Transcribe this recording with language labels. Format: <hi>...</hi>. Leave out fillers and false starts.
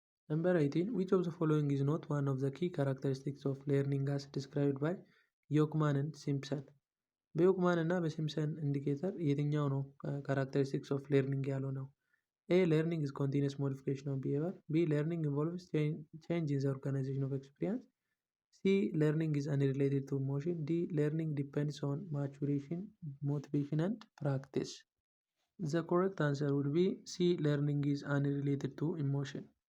<en>Number 18. Which of the following is not one of the key characteristics of learning as described by</en> <am>ዮክማንን ሲምፕሰን። በዮክማን እና በሲምፕሰን ኢንዲኬተር የትኛው ነው ካራክተሪስቲክስ ኦፍ ሌርኒንግ ያልሆነው?</am> <en>ኤ learning is continuous modification of behavior. B learning involves change in the organization of experience. C learning is unrelated to emotion. D learning depends on maturation, motivation and practice. The correct answer would be C learning is unrelated to emotion.</en>